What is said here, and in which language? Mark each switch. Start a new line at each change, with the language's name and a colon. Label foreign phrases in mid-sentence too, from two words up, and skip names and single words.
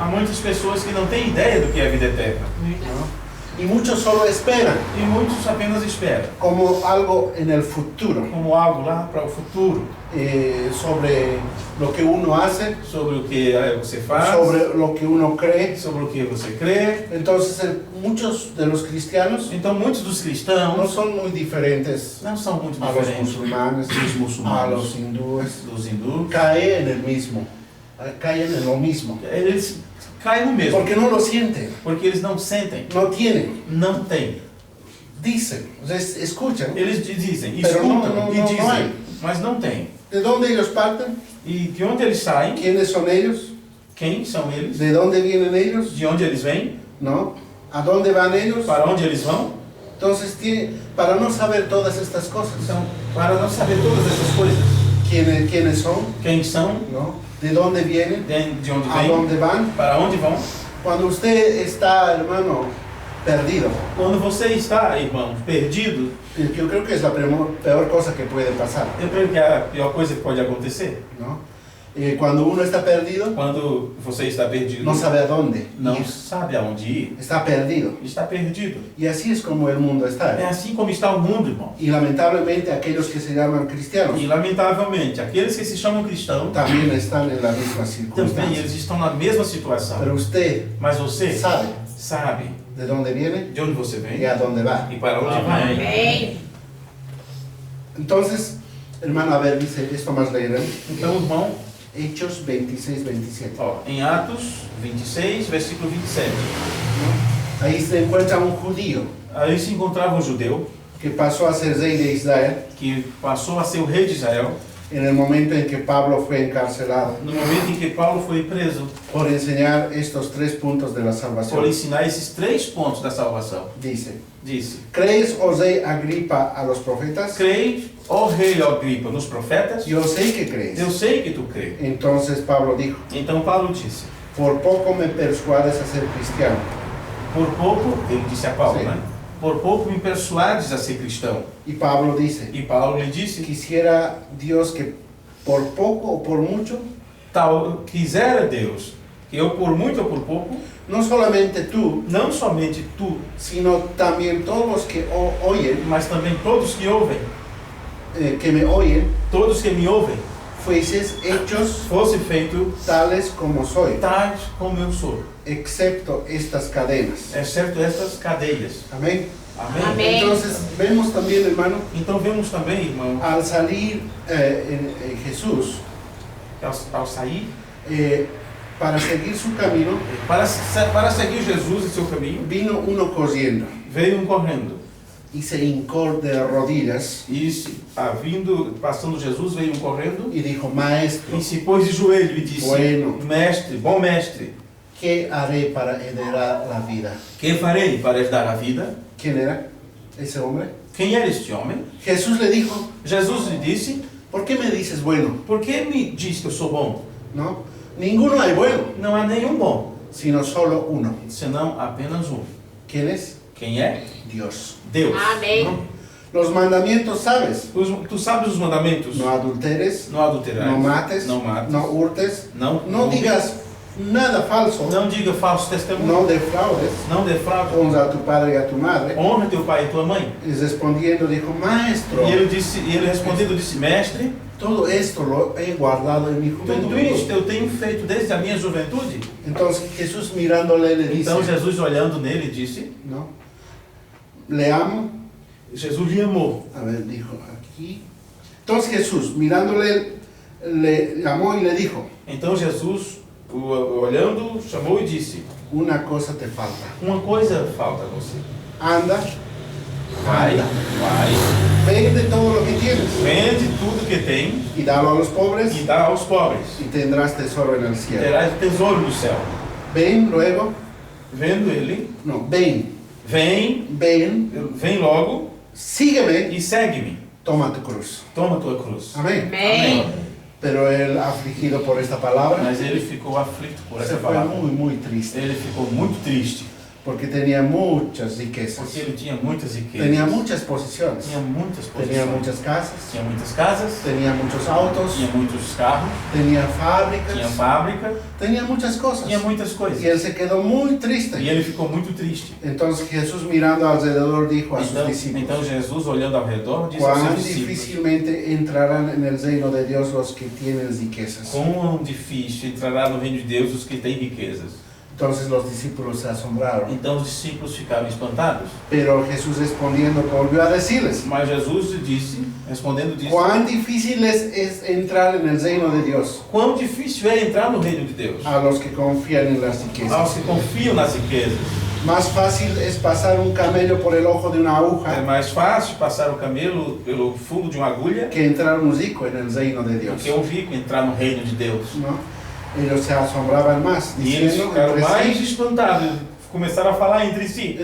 Portuguese: Há muitas pessoas que não têm ideia do que é a vida eterna.
Spanish: ¿no? Y muchos solo esperan
Portuguese: E muitos apenas esperam,
Spanish: como algo en el futuro,
Portuguese: como algo lá para o futuro,
Spanish: sobre lo que uno hace,
Portuguese: sobre o que você faz,
Spanish: sobre lo que uno cree.
Portuguese: sobre o que você crê.
Spanish: Entonces, muchos de los cristianos
Portuguese: Então muitos dos
Spanish: no
Portuguese: cristãos
Spanish: son muy diferentes
Portuguese: não são muito
Spanish: a los
Portuguese: diferentes
Spanish: musulmanes,
Portuguese: dos a muçulmanos,
Spanish: los hindúes.
Portuguese: dos hindus.
Spanish: Caen en el mismo, caen en lo mismo,
Portuguese: Eles caem no mesmo,
Spanish: porque no lo sienten,
Portuguese: porque eles não sentem,
Spanish: no tienen,
Portuguese: não têm.
Spanish: dicen, escuchan.
Portuguese: Eles dizem,
Spanish: Pero
Portuguese: escutam não e dizem, há. mas não têm.
Spanish: ¿De dónde ellos parten?
Portuguese: E de onde eles saem?
Spanish: ¿Quiénes son ellos?
Portuguese: Quem são eles?
Spanish: ¿De dónde vienen ellos?
Portuguese: De onde eles vêm?
Spanish: ¿No? ¿A dónde van ellos?
Portuguese: Para onde eles vão?
Spanish: Entonces, para no saber todas estas cosas,
Portuguese: Então, para não saber todas essas coisas,
Spanish: quiénes son,
Portuguese: quem são,
Spanish: ¿no? ¿De dónde vienen?
Portuguese: de onde
Spanish: ¿A
Portuguese: vêm,
Spanish: dónde van?
Portuguese: para onde vão.
Spanish: Cuando usted está, hermano, perdido,
Portuguese: Quando você está, irmão, perdido,
Spanish: yo creo que es la peor cosa que puede pasar,
Portuguese: eu creio que é a pior coisa que pode acontecer.
Spanish: ¿no? Cuando uno está perdido,
Portuguese: Quando você está perdido,
Spanish: no sabe a dónde
Portuguese: não
Spanish: ir,
Portuguese: sabe aonde ir,
Spanish: está perdido.
Portuguese: está perdido.
Spanish: Y así es como el mundo está.
Portuguese: É assim como está o mundo, irmão.
Spanish: Y lamentablemente aquellos que se llaman cristianos
Portuguese: E lamentavelmente, aqueles que se chamam cristãos
Spanish: también están en la misma
Portuguese: também
Spanish: circunstancia.
Portuguese: eles estão na mesma situação.
Spanish: Pero usted
Portuguese: Mas você
Spanish: sabe
Portuguese: sabe
Spanish: de dónde viene
Portuguese: de onde você vem
Spanish: y a dónde va.
Portuguese: e para onde Amém. vai. Amém.
Spanish: Entonces, hermano, a ver, dice esto más leerán.
Portuguese: Então, irmão,
Spanish: Hechos 26, 27.
Portuguese: ó, em Atos 26, versículo 27,
Spanish: Ahí se encuentra un judío
Portuguese: aí se encontrava um judeu
Spanish: que pasó a ser rey de Israel
Portuguese: que passou a ser o rei de Israel
Spanish: en el momento en que Pablo fue encarcelado
Portuguese: no momento em que Paulo foi preso
Spanish: por enseñar estos 3 puntos de la
Portuguese: por
Spanish: salvación.
Portuguese: ensinar esses 3 pontos da salvação.
Spanish: Dice,
Portuguese: Disse:
Spanish: ¿crees, oh rey Agripa, a los profetas?
Portuguese: Creis, ó rei Agripa, nos profetas?
Spanish: Yo sé que crees.
Portuguese: Eu sei que tu crê.
Spanish: Entonces Pablo dijo,
Portuguese: Então Paulo disse:
Spanish: por poco me persuades a ser cristiano.
Portuguese: por pouco, ele disse a Paulo, Sim. né? Por pouco me persuades a ser cristão.
Spanish: Y Pablo dice,
Portuguese: E Paulo lhe disse:
Spanish: quisiera Dios que por poco o por mucho,
Portuguese: tal quisera Deus que eu por muito ou por pouco,
Spanish: no solamente tú,
Portuguese: não somente tu,
Spanish: sino también todos los que oyen,
Portuguese: mas também todos que ouvem,
Spanish: que me oyen,
Portuguese: todos que me ouvem,
Spanish: fueses hechos
Portuguese: fosse feito
Spanish: tales como soy,
Portuguese: tais como eu sou,
Spanish: excepto estas cadenas.
Portuguese: exceto estas cadeias.
Spanish: Amén.
Portuguese: Amém? Amém.
Spanish: Entonces vemos también, hermano,
Portuguese: Então vemos também, irmão,
Spanish: al salir en Jesús,
Portuguese: ao sair,
Spanish: para seguir su camino,
Portuguese: para seguir Jesus e seu caminho,
Spanish: vino uno corriendo.
Portuguese: veio um correndo.
Spanish: y se hincó de rodillas
Portuguese: E passando Jesus, veio correndo
Spanish: y dijo, Maestro,
Portuguese: e se pôs de joelho e disse:
Spanish: Bueno.
Portuguese: Mestre, bom mestre,
Spanish: ¿qué haré para heredar la vida?
Portuguese: que farei para herdar a vida?
Spanish: ¿Quién era ese hombre?
Portuguese: Quem era este homem?
Spanish: Jesús le dijo,
Portuguese: Jesus lhe disse:
Spanish: ¿por qué me dices bueno?
Portuguese: Por que me diz que eu sou bom?
Spanish: ¿No? Ninguno hay bueno,
Portuguese: Não há nenhum bom,
Spanish: sino solo uno.
Portuguese: senão apenas um.
Spanish: ¿Quién es?
Portuguese: Quem é?
Spanish: Dios.
Portuguese: Deus. Amém.
Spanish: ¿No? Los mandamientos, ¿sabes?
Portuguese: Tu sabes os mandamentos?
Spanish: No adulteres,
Portuguese: Não adulterarás.
Spanish: no mates,
Portuguese: Não mates.
Spanish: no hurtes,
Portuguese: Não,
Spanish: no digas nada falso,
Portuguese: Não diga falso testemunho.
Spanish: no defraudes,
Portuguese: Não defraude.
Spanish: honra a tu padre y a tu madre.
Portuguese: Honra teu pai e tua mãe.
Spanish: Y respondiendo dijo, Maestro,
Portuguese: E ele respondendo disse: Mestre,
Spanish: todo esto lo he guardado en mi
Portuguese: tudo isto
Spanish: juventud.
Portuguese: eu tenho feito desde a minha juventude.
Spanish: Entonces Jesús mirándole le dice,
Portuguese: Então Jesus, olhando nele, disse:
Spanish: ¿no? Le amo.
Portuguese: Jesus lhe amou.
Spanish: A ver, dijo aquí. Entonces Jesús mirándole le llamó y le dijo,
Portuguese: Então Jesus, olhando, chamou e disse:
Spanish: una cosa te falta.
Portuguese: Uma coisa falta a você.
Spanish: Anda,
Portuguese: Vai,
Spanish: vende todo lo que tienes
Portuguese: vende tudo que tem
Spanish: y dalo a los pobres
Portuguese: e dá aos pobres.
Spanish: y tendrás tesoro en el cielo.
Portuguese: Terás tesouro no céu.
Spanish: Ven luego,
Portuguese: Vendo ele,
Spanish: no, ven,
Portuguese: vem logo
Spanish: sígueme,
Portuguese: e segue-me.
Spanish: toma tu cruz.
Portuguese: Toma tua cruz.
Spanish: Amén.
Portuguese: Amém.
Spanish: Pero él, afligido por esta palabra,
Portuguese: Mas ele ficou aflito por
Spanish: se
Portuguese: essa
Spanish: fue
Portuguese: palavra.
Spanish: muy triste,
Portuguese: Ele ficou muito triste,
Spanish: porque tenía muchas riquezas,
Portuguese: porque ele tinha muitas riquezas.
Spanish: tenía muchas posiciones,
Portuguese: Tinha muitas
Spanish: tenía
Portuguese: posições.
Spanish: muchas casas,
Portuguese: Tinha muitas casas,
Spanish: tenía muchos autos,
Portuguese: tinha muitos carros,
Spanish: tenía
Portuguese: tinha
Spanish: fábricas,
Portuguese: fábrica,
Spanish: tenía muchas cosas.
Portuguese: tinha muitas coisas.
Spanish: Y él se quedó muy
Portuguese: E
Spanish: triste.
Portuguese: ele ficou muito triste.
Spanish: Entonces Jesús mirando alrededor dijo a sus
Portuguese: Então
Spanish: discípulos,
Portuguese: Jesus, olhando ao redor, disse aos
Spanish: cuán
Portuguese: seus discípulos:
Spanish: difícilmente entrarán en el reino de Dios los que tienen riquezas.
Portuguese: Quão difícil entrará no reino de Deus os que têm riquezas.
Spanish: Entonces los discípulos se asombraron.
Portuguese: Então os discípulos ficaram espantados.
Spanish: Pero Jesús respondiendo volvió a decirles,
Portuguese: Mas Jesus disse, respondendo, disse:
Spanish: cuán difícil es entrar en el reino de Dios
Portuguese: Quão difícil é entrar no reino de Deus.
Spanish: a los que confían en las
Portuguese: Aos
Spanish: riquezas.
Portuguese: que confiam nas riquezas.
Spanish: Más fácil es pasar un camello por el ojo de una
Portuguese: É
Spanish: aguja
Portuguese: mais fácil passar o camelo pelo fundo de uma agulha
Spanish: que entrar un rico en el reino de
Portuguese: do
Spanish: Dios.
Portuguese: que um rico entrar no reino de Deus.
Spanish: ¿No? Ellos se asombraban más,
Portuguese: E eles
Spanish: diciendo
Portuguese: ficaram
Spanish: entre
Portuguese: mais
Spanish: sí,
Portuguese: espantados, começaram a falar entre si.